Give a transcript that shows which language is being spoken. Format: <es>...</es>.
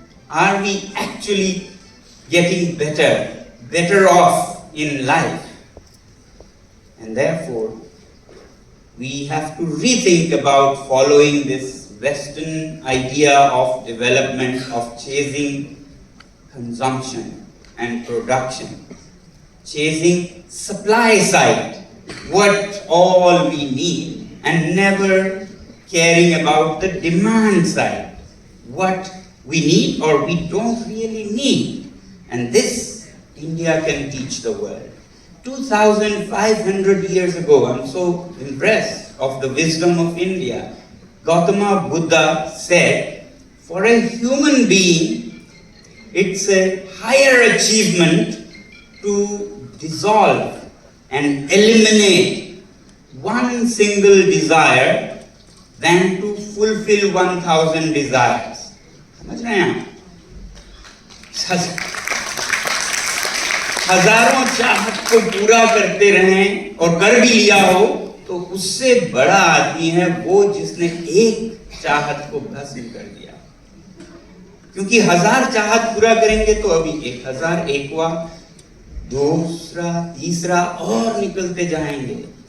<en>Are we actually getting better off in life? And therefore we have to rethink about following this Western idea of development, of chasing consumption and production, chasing supply side, what all we need, and never caring about the demand side, what we need or we don't really need. And this India can teach the world. 2,500 years ago, I'm so impressed of the wisdom of India. Gautama Buddha said, for a human being, it's a higher achievement to dissolve and eliminate one single desire than to fulfill 1,000 desires.</en> <hi>समझ रहे हैं आप? हजारों चाहत को पूरा करते रहें और कर भी लिया हो, तो उससे बड़ा आदमी है वो जिसने एक चाहत को भस्म कर दिया। क्योंकि 1000 चाहत पूरा करेंगे तो अभी 1001वां, दूसरा, तीसरा और निकलते जाएंगे।</hi>